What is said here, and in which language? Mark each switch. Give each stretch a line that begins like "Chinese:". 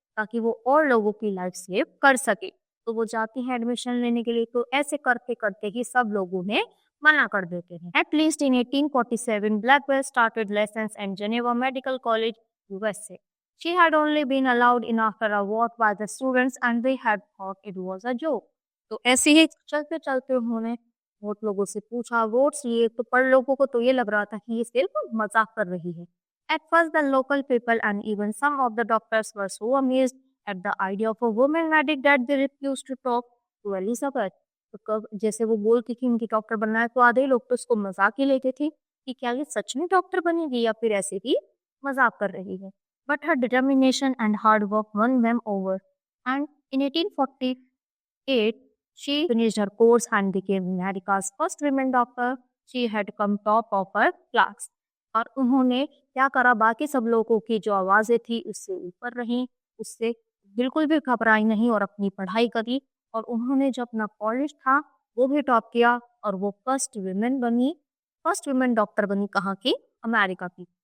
Hindi: ताकि वो और लोगों की लाइफ सेव कर सके। तो वो जाती है एडमिशन लेने के लिए, तो ऐसे करते करते ही सब लोगों ने मना कर देते हैं।
English: At least in 1847, Blackwell started lessons at Geneva Medical College, USA. She had only been allowed in after a vote by the students and they had thought it was a joke.
Hindi: तो ऐसे ही चलते चलते उन्होंने बहुत लोगों से पूछा, votes लिए, तो पर लोगों को तो ये लग रहा था कि ये सिर्फ मजाक कर रही है।
English: At first, the local people and even some of the doctors were so amazed at the idea of a woman medic that they refused to talk to Elizabeth.
Hindi: तो कब जैसे वो बोलती थी उनकी डॉक्टर बनना है, तो आधे लोग तो उसको मजाक ही लेते थे कि क्या ये सच में डॉक्टर बनेगी या फिर ऐसे ही मजाक कर रही है।
English: But her determination and hard work won them over. And in 1848, she finished her course and became America's first women doctor. She had come top of her class.
Hindi: और उन्होंने क्या करा, बाकी सब लोगों की जो आवाज़ें थी उससे ऊपर रहीं, उससे बिल्कुल भी घबराई नहीं और अपनी पढ़ाई करी। और उन्होंने जो अपना कॉलेज था वो भी टॉप किया और वो फर्स्ट वुमेन डॉक्टर बनी, कहाँ की? अमेरिका की।